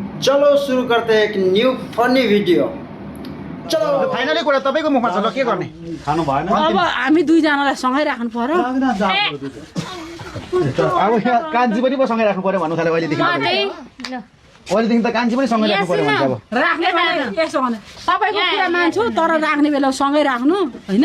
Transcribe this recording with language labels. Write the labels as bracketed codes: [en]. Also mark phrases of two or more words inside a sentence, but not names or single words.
[hi] चलो सुरु करते हैं एक न्यू फनी वीडियो। चलो [ne] फाइनली कुरा तपाईको मुखमा छ ल के गर्ने खानु भएन अब हामी दुईजनालाई सँगै राख्नु पर्यो। अब यहाँ कान्छी पनि सँगै राख्नु पर्यो भन्नु थाल्यो अहिलेदेखि अहिलेदेखि त कान्छी पनि सँगै राख्नु पर्यो भन्छ अब राख्ने बेला यसो भने तपाईँको कुरा मान्छु तर राख्ने बेला सँगै राख्नु होइन।